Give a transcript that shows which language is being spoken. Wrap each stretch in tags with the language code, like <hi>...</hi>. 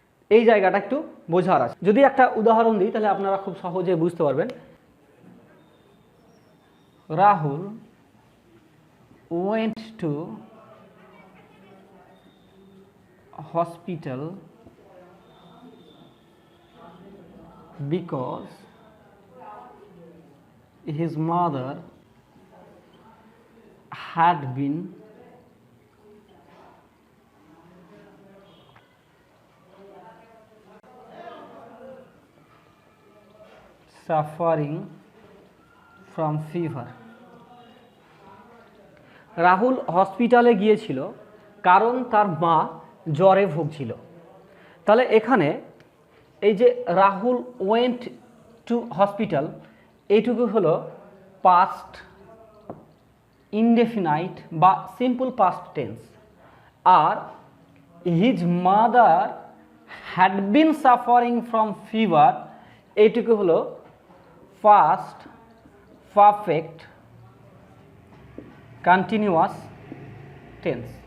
<bn>এই জায়গাটা একটু বোঝার আছে। যদি একটা উদাহরণ দিই তাহলে আপনারা খুব সহজে বুঝতে পারবেন।</bn> <en>Rahul went to hospital because his mother had been suffering from fever.</en> <bn>Rahul হসপিটালে গিয়েছিল কারণ তার মা জ্বরে ভুগছিল। তাহলে এখানে এই যে</bn> <en>Rahul went to hospital,</en> <bn>এইটুকু হলো পাস্ট ইনডেফিনাইট বা simple past tense, আর</bn> <en>his mother had been suffering from fever,</en> <bn>এইটুকু হলো পাস্ট পারফেক্ট কন্টিনিউয়াস টেন্স।</bn>